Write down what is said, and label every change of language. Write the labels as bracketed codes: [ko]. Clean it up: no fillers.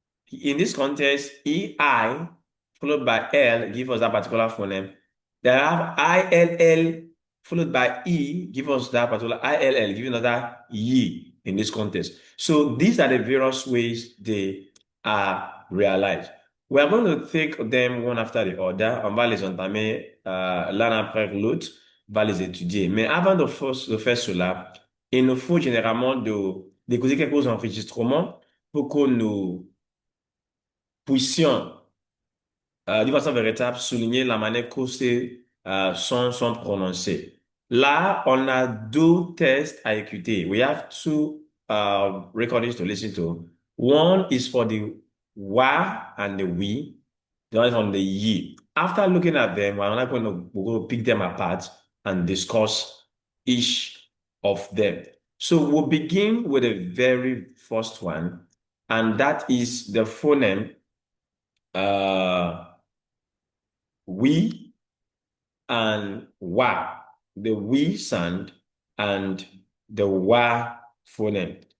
[en] In this context, EI followed by L give us that particular phoneme. Then I have ILL followed by E give us that particular ILL, giving us that Y in this context. So these are the various ways they are realized. We are going to take them one after the other. [fr] On va les entamer l'un après l'autre, on va les étudier. Mais avant de faire cela, il nous faut généralement d'écouter quelques enregistrements pour que nous puissions, d'une façon véritable, souligner la manière que ces sont prononcés. Là, on a deux tests à écouter. [en] We have two recordings to listen to. One is for the wa and the we. The other is on the ye. After looking at them, we're going to pick them apart and discuss each of them. So we'll begin with the very first one, and that is the phoneme we and wa, the we sound and the wa phoneme.